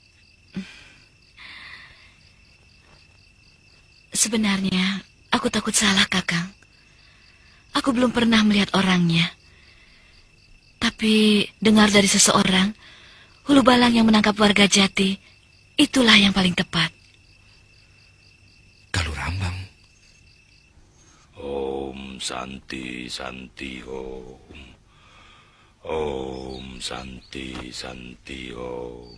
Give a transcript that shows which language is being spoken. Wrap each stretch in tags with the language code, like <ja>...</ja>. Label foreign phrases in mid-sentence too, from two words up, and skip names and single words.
<id>Sebenarnya, aku takut salah, Kakang. Aku belum pernah melihat orangnya. Tapi dengar dari seseorang, hulu balang yang menangkap warga Jati, itulah yang paling tepat. Kalau Rambang.</id> <sa>Om Santi Santi Om. Om Santi Santi Om.</sa>